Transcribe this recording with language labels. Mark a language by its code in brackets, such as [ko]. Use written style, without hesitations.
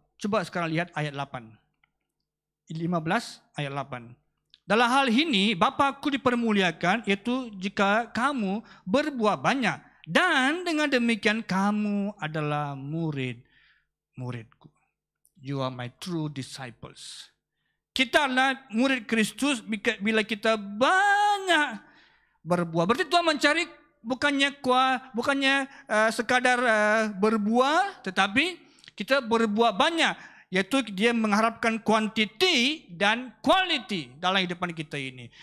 [id] Coba sekarang lihat ayat 8. 15 ayat 8. Dalam hal ini Bapa-Ku dipermuliakan, yaitu jika kamu berbuah banyak. Dan dengan demikian kamu adalah murid-muridku. [en] You are my true disciples. [id] Kita adalah murid Kristus bila kita banyak berbuah. Berarti Tuhan mencari bukannya sekadar berbuah, tetapi kita berbuah banyak, yaitu dia mengharapkan kuantiti dan quality dalam hidupan kita ini.